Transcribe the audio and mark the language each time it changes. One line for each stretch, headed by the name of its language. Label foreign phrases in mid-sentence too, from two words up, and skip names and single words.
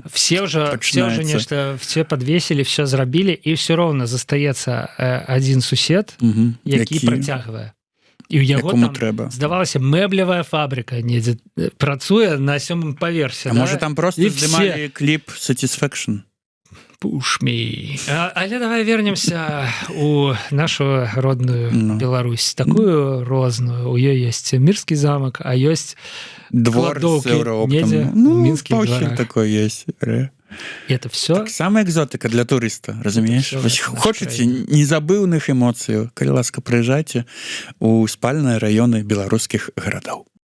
Belarusian: все уже нешта, все подвесілі, все зрабілі, і все роўна застаецца адзін сусед, які працягвае. І ў яго там, здавалася, мэблевая фабрика недзе працуе на 7-м паверсе. А можа там просто здымалі кліп Satisfaction?
English: Push me.
Belarusian: Але давай вернемся у нашу родную Беларусь, такую розную. У ёй ёсць Мірскі замак, а ёсць двор з еўрооптам. Ну, паўсюль такое ёсць.
Russian: Это все?
Belarusian: Так самая экзотика для турыста, разумееш? Хочаце незабыўных эмоцыяў, калі ласка, прыязджайце у спальныя раёны беларускіх гарадоў.